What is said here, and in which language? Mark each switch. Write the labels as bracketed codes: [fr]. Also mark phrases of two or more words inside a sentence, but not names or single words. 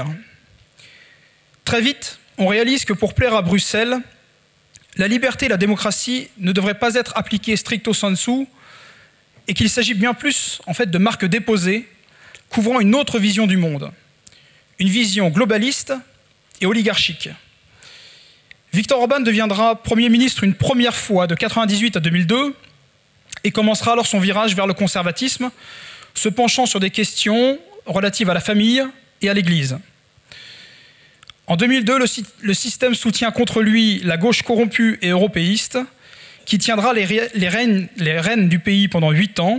[fr] Très vite, on réalise que pour plaire à Bruxelles, la liberté et la démocratie ne devraient pas être appliquées [la] stricto sensu [fr] et qu'il s'agit bien plus en fait de marques déposées couvrant une autre vision du monde, une vision globaliste et oligarchique. Viktor Orbán deviendra Premier ministre une première fois de 1998 à 2002 et commencera alors son virage vers le conservatisme, se penchant sur des questions relatives à la famille et à l'Église. En 2002, le système soutient contre lui la gauche corrompue et européiste, qui tiendra les rênes du pays pendant 8 ans.